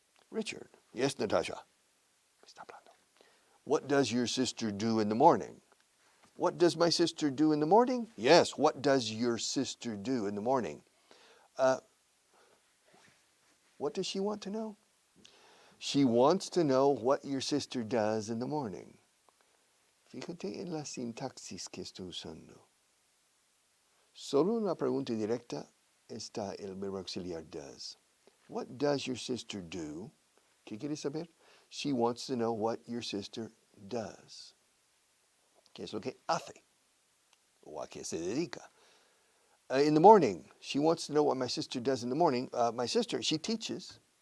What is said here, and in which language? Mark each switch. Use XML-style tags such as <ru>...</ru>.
<en>Richard, yes, Natasha.</en> <es>Está hablando.</es> <en>What does your sister do in the morning? What does my sister do in the morning? Yes, what does your sister do in the morning? What does she want to know? She wants to know what your sister does in the morning.</en> <es>Fíjate en la sintaxis que estoy usando. Solo en la pregunta directa está el verbo auxiliar does.</es> <en>What does your sister do?</en> <es>¿Qué quiere saber?</es> <en>She wants to know what your sister does.</en> <es>¿Qué es lo que hace? ¿O a qué se dedica?</es> <en>In the morning, she wants to know what my sister does in the morning. My sister, she teaches.</en>